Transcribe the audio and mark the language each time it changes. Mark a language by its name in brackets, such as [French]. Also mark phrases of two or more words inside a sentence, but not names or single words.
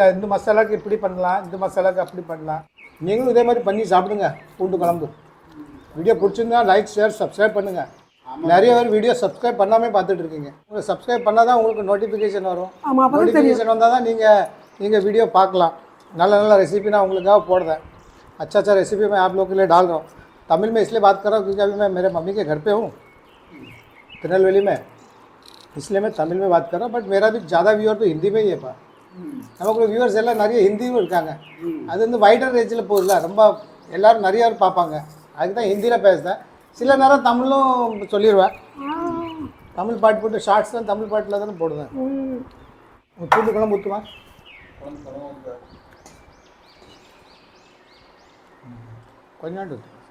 [Tamil] இந்த மசாலாவுக்கு இப்படி பண்ணலாம், இந்த மசாலாவுக்கு அப்படி பண்ணலாம். நீங்களும் இதே மாதிரி பண்ணி சாப்பிடுங்க பூண்டு குழம்பு. வீடியோ பிடிச்சிருந்தா [English] like, share, subscribe [Tamil] பண்ணுங்கள். நிறைய பேர் வீடியோ சப்ஸ்கிரைப் பண்ணாமல் பார்த்துட்டு இருக்கீங்க. உங்களுக்கு சப்ஸ்கிரைப் பண்ணால் தான் உங்களுக்கு நோட்டிஃபிகேஷன் வரும். நோட்டிஃபிகேஷன் வந்தால் தான் நீங்கள் வீடியோ பார்க்கலாம். நல்ல நல்ல रेसिपी நான் उங்களுக்காக போடுறேன். [Hindi] अच्छा रेसिपी मैं आप लोगों के लिए डाल रहा हूँ. तमिल में इसलिए बात कर रहा हूँ क्योंकि अभी मैं मेरे मम्मी के घर पे हूँ திருநெல்வேலி में, इसलिए मैं तमिल में बात कर रहा हूँ. बट मेरा भी ज़्यादा व्यूअर तो हिंदी में ही है. [Tamil] நமக்கு வியூவர்ஸ் எல்லாம் நிறைய ஹிந்தியும் இருக்காங்க. அது வந்து வைடர் ரேஞ்சில் போகுதுல, ரொம்ப எல்லோரும் நிறைய பேர் பார்ப்பாங்க. அதுக்கு தான் ஹிந்தியில் பேசுகிறேன். சில நேரம் தமிழும் சொல்லிடுவேன். தமிழ் பாட்டு போட்டு ஷார்ட்ஸ் தான் தமிழ் பாட்டில் தானே போடுவேன். பூண்டு குழம்பு ஊற்றுவேன். கொஞ்சாண்டு ஊற்று.